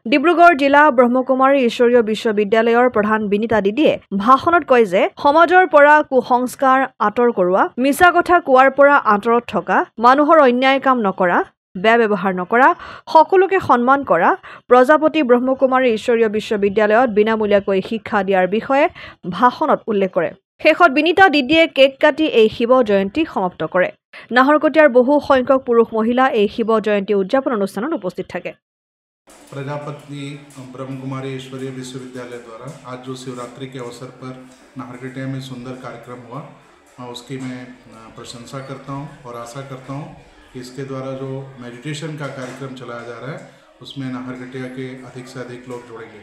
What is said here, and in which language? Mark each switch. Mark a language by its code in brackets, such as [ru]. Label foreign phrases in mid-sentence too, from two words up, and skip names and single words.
[as] ডিব্ৰুগড় জিলা ব্ৰহ্মকুমাৰী ঈশ্বৰীয় বিশ্ববিদ্যালয়ৰ প্ৰধান বিনীতা দিদিয়ে ভাষণত কয় যে সমাজৰ পৰা কুসংস্কাৰ আঁতৰ কৰোৱা, মিছা কথা কোৱাৰ পৰা আঁতৰত থকা, মানুহৰ অন্যায় কাম নকৰা, বেয়া ব্যৱহাৰ নকৰা, সকলোকে সন্মান কৰা, প্ৰজাপতি ব্ৰহ্মকুমাৰী ঈশ্বৰীয় বিশ্ববিদ্যালয়ত বিনামূলীয়াকৈ শিক্ষা দিয়াৰ বিষয়ে ভাষণত উল্লেখ কৰে। শেষত বিনীতা দিদিয়ে কেক কাটি এই শিৱ জয়ন্তী সমাপ্ত কৰে। নাহৰকটীয়াৰ বহু সংখ্যক পুৰুষ মহিলা এই শিৱ জয়ন্তী উদযাপন অনুষ্ঠানত উপস্থিত থাকে। [hi] प्रजापति ब्रह्मकुमारी ईश्वरीय विश्वविद्यालय द्वारा आज जो शिवरात्रि के अवसर पर नाहरकटिया में सुंदर कार्यक्रम हुआ, उसकी मैं प्रशंसा करता हूं और आशा करता हूं कि इसके द्वारा जो मेडिटेशन का कार्यक्रम चलाया जा रहा है उसमें नाहरकटिया के अधिक से अधिक लोग जुड़ेंगे।